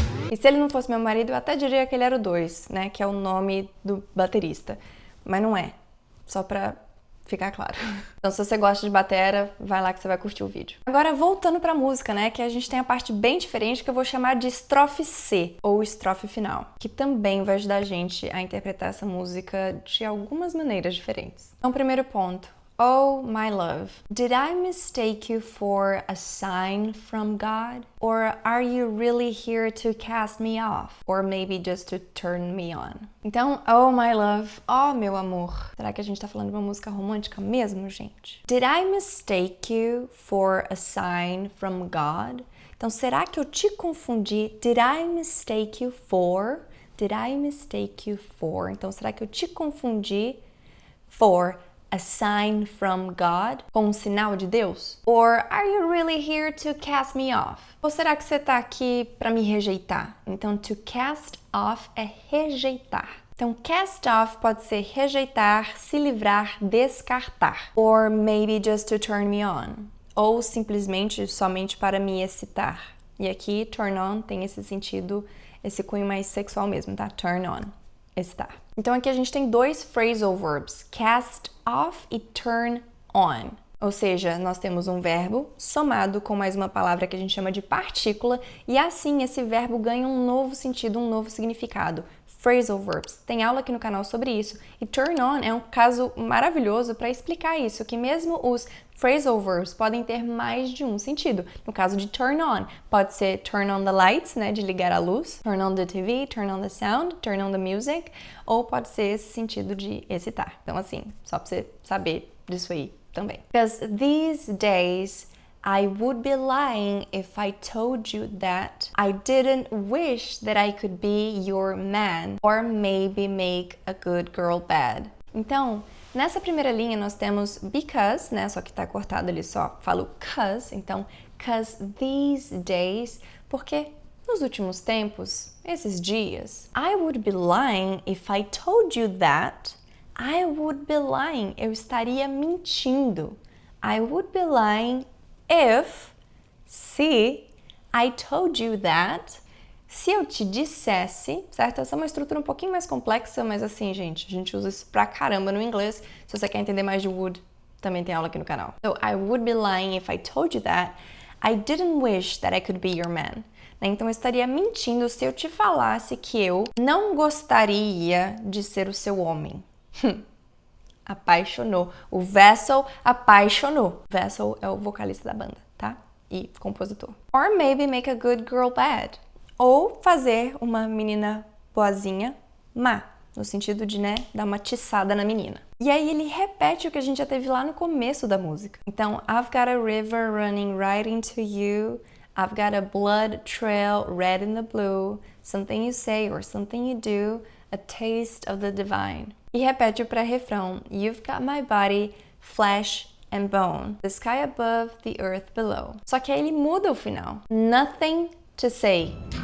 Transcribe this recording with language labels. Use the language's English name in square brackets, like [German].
[Portuguese] E se ele não fosse meu marido, eu até diria que ele era o 2, né? Que é o nome do baterista. Mas não é. Só pra ficar claro. Então, se você gosta de batera, vai lá que você vai curtir o vídeo. Agora, voltando pra música, né, que a gente tem a parte bem diferente que eu vou chamar de estrofe C, ou estrofe final, que também vai ajudar a gente a interpretar essa música de algumas maneiras diferentes. Então, primeiro ponto. [English] Oh, my love, did I mistake you for a sign from God? Or are you really here to cast me off? Or maybe just to turn me on? [Portuguese] Então, [English] oh, my love, [Portuguese] oh, meu amor. Será que a gente tá falando de uma música romântica mesmo, gente? [English] Did I mistake you for a sign from God? [Portuguese] Então, será que eu te confundi? [English] Did I mistake you for? Did I mistake you for? [Portuguese] Então, será que eu te confundi [English] for a sign from God, [Portuguese] com um sinal de Deus? [English] Or are you really here to cast me off? [Portuguese] Ou será que você tá aqui para me rejeitar? Então, [English] to cast off [Portuguese] é rejeitar. Então, cast off pode ser rejeitar, se livrar, descartar. [English] Or maybe just to turn me on. [Portuguese] Ou simplesmente, somente para me excitar. E aqui, turn on tem esse sentido, esse cunho mais sexual mesmo, tá? Turn on. Excitar. Então aqui a gente tem dois phrasal verbs, cast off e turn on. Ou seja, nós temos um verbo somado com mais uma palavra que a gente chama de partícula e assim esse verbo ganha um novo sentido, um novo significado. Phrasal verbs. Tem aula aqui no canal sobre isso. E turn on é um caso maravilhoso para explicar isso, que mesmo os phrasal verbs podem ter mais de um sentido. No caso de turn on, pode ser [English] turn on the lights, [Portuguese] né, de ligar a luz, [English] turn on the TV, turn on the sound, turn on the music, [Portuguese] ou pode ser esse sentido de excitar. Então assim, só para você saber disso aí também. [English] Because these days I would be lying if I told you that I didn't wish that I could be your man or maybe make a good girl bad. [Portuguese] Então, nessa primeira linha nós temos because, né, só que tá cortado ali só, falo cause, então [English] cause these days, [Portuguese] porque nos últimos tempos, esses dias, [English] I would be lying if I told you that. I would be lying, [Portuguese] eu estaria mentindo. [English] I would be lying if, se, I told you that, [Portuguese] se eu te dissesse, certo? Essa é uma estrutura um pouquinho mais complexa, mas assim, gente, a gente usa isso pra caramba no inglês. Se você quer entender mais de would, também tem aula aqui no canal. [English] So, I would be lying if I told you that I didn't wish that I could be your man. [Portuguese] Então, eu estaria mentindo se eu te falasse que eu não gostaria de ser o seu homem. Apaixonou. O Vessel apaixonou. Vessel é o vocalista da banda, tá? E compositor. [English] Or maybe make a good girl bad. [Portuguese] Ou fazer uma menina boazinha má. No sentido de, né, dar uma tiçada na menina. E aí ele repete o que a gente já teve lá no começo da música. Então, [English] I've got a river running right into you. I've got a blood trail red in the blue. Something you say or something you do. A taste of the divine. [Portuguese] E repete o pré-refrão. [English] You've got my body, flesh and bone. The sky above, the earth below. [Portuguese] Só que aí ele muda o final. [English] Nothing to say.